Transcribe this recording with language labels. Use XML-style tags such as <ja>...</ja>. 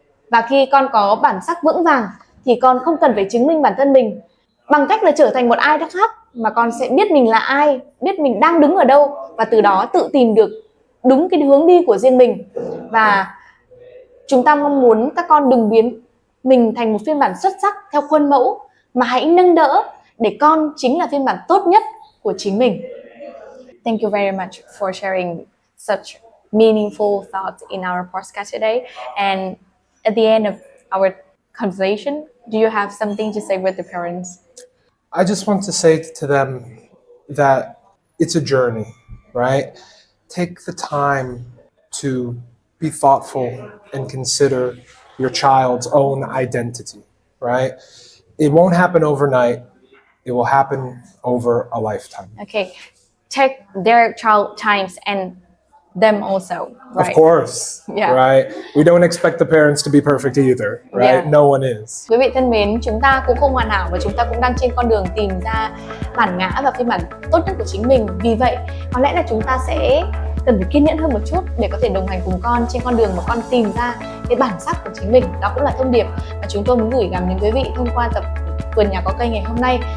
<vi>Và khi con có bản sắc vững vàng thì con không cần phải chứng minh bản thân mình bằng cách là trở thành một ai đó khác, mà con sẽ biết mình là ai, biết mình đang đứng ở đâu, và từ đó tự tìm được đúng cái hướng đi của riêng mình. Và chúng ta mong muốn các con đừng biến mình thành một phiên bản xuất sắc theo khuôn mẫu, mà hãy nâng đỡ để con chính là phiên bản tốt nhất của chính mình.</vi> <en>Thank you very much for sharing such meaningful thoughts in our podcast today. And at the end of our conversation, do you have something to say with the parents? I just want to say to them that it's a journey, right? Take the time to be thoughtful and consider your child's own identity, right? It won't happen overnight. It will happen over a lifetime. Okay, take their child times and them also, right? Of course, Yeah. right? We don't expect the parents to be perfect either, right? Yeah. No one is.</en> <vi>Quý vị thân mến, chúng ta cũng không hoàn hảo và chúng ta cũng đang trên con đường tìm ra bản ngã và phiên bản tốt nhất của chính mình. Vì vậy, có lẽ là chúng ta sẽ cần phải kiên nhẫn hơn một chút để có thể đồng hành cùng con trên con đường mà con tìm ra cái bản sắc của chính mình. Đó cũng là thông điệp mà chúng tôi muốn gửi gắm đến quý vị thông qua tập Vườn Nhà Có Cây ngày hôm nay.</vi>